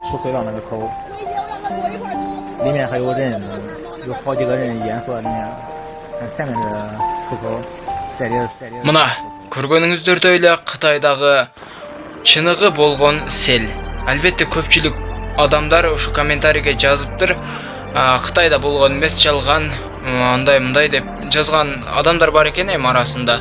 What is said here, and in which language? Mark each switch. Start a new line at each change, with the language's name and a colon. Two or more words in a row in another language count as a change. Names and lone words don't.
Chinese: 破碎了那个头，里面还有人，有好几个人淹死了里面。看前面的出口，这里。
Kyrgyz: Мына көргөнүңүздөрдөй эле Кытайдагы чыныгы болгон сел. Албетте көпчүлүк адамдар ушу комментарийге жазыптыр. Кытайда болгон эмес, жалган, андай мындай деп жазган адамдар бар экен эми арасында.